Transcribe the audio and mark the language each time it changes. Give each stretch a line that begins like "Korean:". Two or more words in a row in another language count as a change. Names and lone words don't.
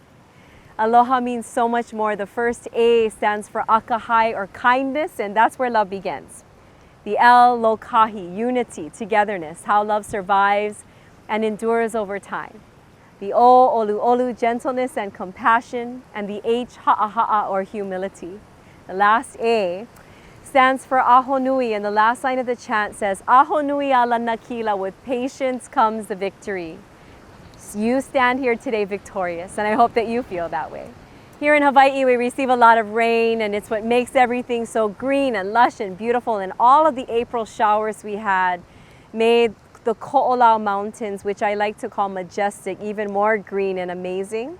English: Aloha means so much more. The first A stands for akahai, or kindness, and that's where love begins. The L, lokahi, unity, togetherness, how love survives and endures over time. The O, olu olu, gentleness and compassion, and the H, ha'a ha'a, or humility. The last A stands for aho nui, and the last line of the chant says,
Hawaiian: aho nui ala nakila,
English: with patience comes the victory. You stand here today victorious, and I hope that you feel that way. Here in Hawaii, we receive a lot of rain, and it's what makes everything so green and lush and beautiful, and all of the April showers we had made the Ko'olau Mountains, which I like to call majestic, even more green and amazing.